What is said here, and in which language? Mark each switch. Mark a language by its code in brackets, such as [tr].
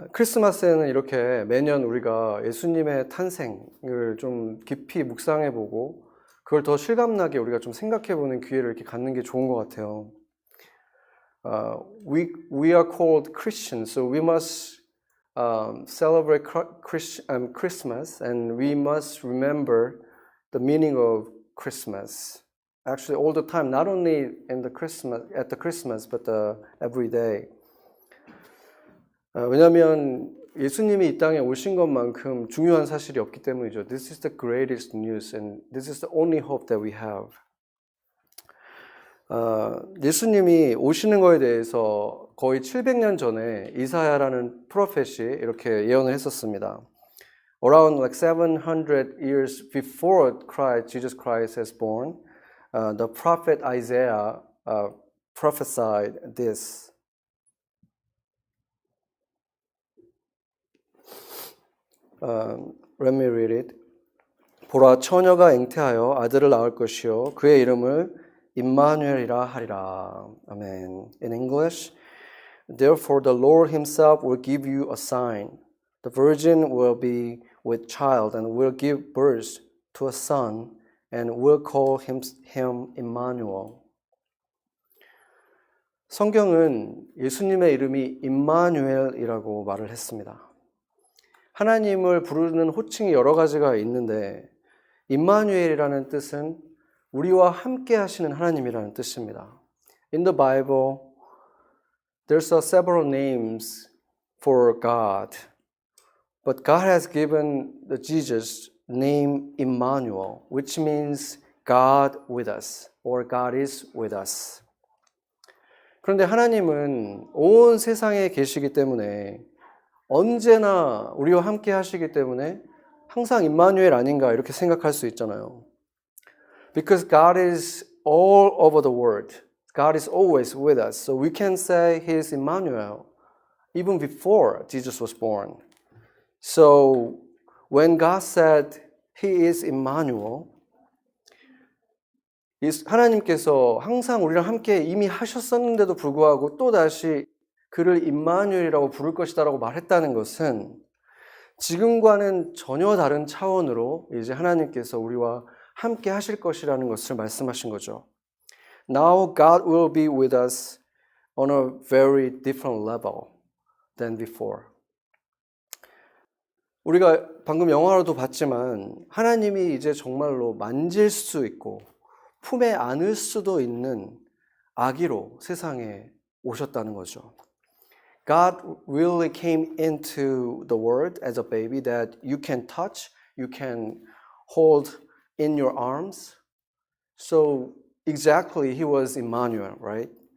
[ko] 크리스마스에는 이렇게 매년 우리가 예수님의 탄생을 좀 깊이 묵상해보고 그걸 더 실감나게 우리가 좀 생각해보는 기회를 이렇게 갖는 게 좋은 것 같아요. [en] We are called Christians, so we must celebrate Christmas, and we must remember the meaning of Christmas. Actually, all the time, not only at the Christmas, but every day. [ko] 왜냐하면 예수님이 이 땅에 오신 것만큼 중요한 사실이 없기 때문이죠. [en] This is the greatest news, and this is the only hope that we have. [ko] 예수님이 오시는 거에 대해서 거의 700년 전에 이사야라는 프로펫이 이렇게 예언을 했었습니다. [en] Around like 700 years before Jesus Christ is born, the prophet Isaiah prophesied this. Let me read it. [ko] 보라, 처녀가 잉태하여 아들을 낳을 것이요 그의 이름을 임마누엘이라 하리라. 아멘. [en] In English, therefore the Lord himself will give you a sign. The virgin will be with child and will give birth to a son and will call him Emmanuel. [ko] 성경은 예수님의 이름이 임마누엘이라고 말을 했습니다. 하나님을 부르는 호칭이 여러 가지가 있는데 임마누엘이라는 뜻은 우리와 함께 하시는 하나님이라는 뜻입니다. [en] In the Bible, there's several names for God, but God has given the Jesus name Emmanuel, which means God with us, or God is with us. [ko] 그런데 하나님은 온 세상에 계시기 때문에 언제나 우리와 함께 하시기 때문에 항상 임마누엘 아닌가 이렇게 생각할 수 있잖아요. [en] Because God is all over the world. God is always with us. So we can say He is Emmanuel even before Jesus was born. So when God said He is Emmanuel, [ko] 하나님께서 항상 우리랑 함께 이미 하셨었는데도 불구하고 또다시 그를 임마누엘이라고 부를 것이다라고 말했다는 것은 지금과는 전혀 다른 차원으로 이제 하나님께서 우리와 함께 하실 것이라는 것을 말씀하신 거죠. [en] Now God will be with us on a very different level than before. [ko] 우리가 방금 영화로도 봤지만 하나님이 이제 정말로 만질 수 있고 품에 안을 수도 있는 아기로 세상에 오셨다는 거죠. [en] God really came into the world as a baby that you can touch, you can hold in your arms. So exactly he was Emmanuel, right?